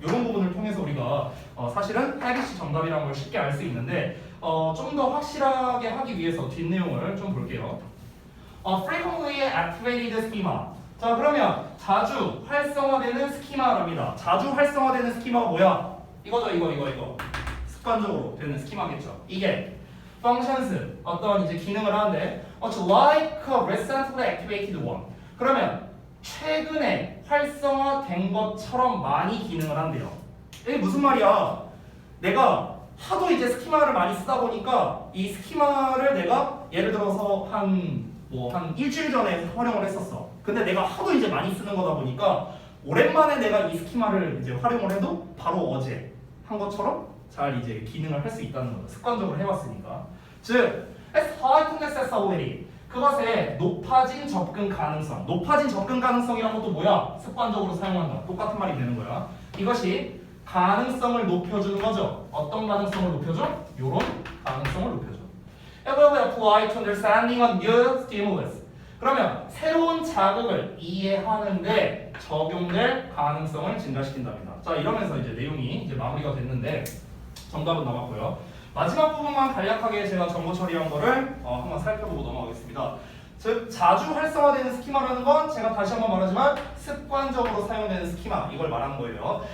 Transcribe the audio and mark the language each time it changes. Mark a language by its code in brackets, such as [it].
[ko] 이런 부분을 통해서 우리가 사실은 habit이 정답이라는 걸 쉽게 알 수 있는데 좀 더 확실하게 하기 위해서 뒷내용을 좀 볼게요. [en] frequently activated schema. [ko] 자 그러면 자주 활성화되는 스키마랍니다. 자주 활성화되는 스키마가 뭐야? 이거죠. 이거 습관적으로 되는 스키마겠죠. 이게 [en] functions [ko] 어떤 이제 기능을 하는데 [en] like a recently activated one. [ko] 그러면 최근에 활성화된 것처럼 많이 기능을 한대요. 이게 무슨 말이야? 내가 하도 이제 스키마를 많이 쓰다 보니까 이 스키마를 내가 예를 들어서 한 일주일 전에 활용을 했었어. 근데 내가 하도 이제 많이 쓰는 거다 보니까 오랜만에 내가 이 스키마를 이제 활용을 해도 바로 어제 한 것처럼 잘 이제 기능을 할 수 있다는 거죠. 습관적으로 해왔으니까. [en] 즉, as heightened accessibility. [ko] 그것의 높아진 접근 가능성. 높아진 접근 가능성이란 것도 뭐야? 습관적으로 사용한다. 똑같은 말이 되는 거야. 이것이 가능성을 높여주는 거죠. 어떤 가능성을 높여줘? 요런 가능성을 높여줘. [en] Able to apply to understanding a new stimulus. [ko] 그러면 새로운 자극을 이해하는데 적용될 가능성을 증가시킨답니다. 자 이러면서 이제 내용이 이제 마무리가 됐는데 정답은 나왔고요. 마지막 부분만 간략하게 제가 정보 처리한 거를 한번 살펴보고 넘어가겠습니다. 즉 자주 활성화되는 스키마라는 건 제가 다시 한번 말하지만 습관적으로 사용되는 스키마 이걸 말하는 거예요.